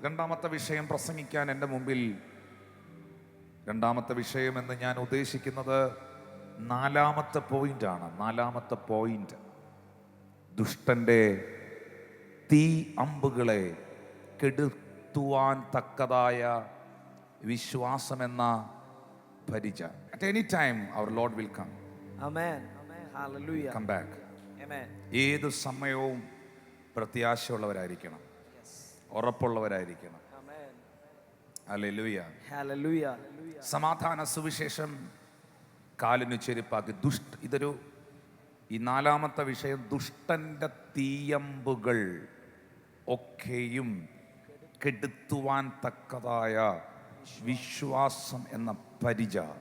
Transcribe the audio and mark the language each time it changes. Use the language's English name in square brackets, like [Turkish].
[Malayalam] രണ്ടാമത്തെ വിഷയം പ്രസംഗിക്കാൻ എൻ്റെ മുമ്പിൽ, രണ്ടാമത്തെ വിഷയം എന്ന് ഞാൻ ഉദ്ദേശിക്കുന്നത് നാലാമത്തെ പോയിന്റാണ്. നാലാമത്തെ പോയിന്റ്, ദുഷ്ടന്റെ തീ അമ്പുകളെ കെടുത്തുവാൻ തക്കതായ വിശ്വാസമെന്ന പരിച. [English] At any time our Lord will come. Amen. Hallelujah. Come back. Amen. [Malayalam] ഏത് സമയവും പ്രത്യാശയുള്ളവരായിരിക്കണം, ഉറപ്പുള്ളവരായിരിക്കണം. [English] Amen. [Malayalam] ഹല്ലേലൂയ. [English] Hallelujah. [Malayalam] സമാധാന സുവിശേഷം കാലിനു ചെരുപ്പാക്കി. ഇതൊരു ഈ നാലാമത്തെ വിഷയം, ദുഷ്ടന്റെ തീയമ്പുകൾ ഒക്കെയും കെടുത്തുവാൻ തക്കതായ വിശ്വാസം എന്ന പരിച.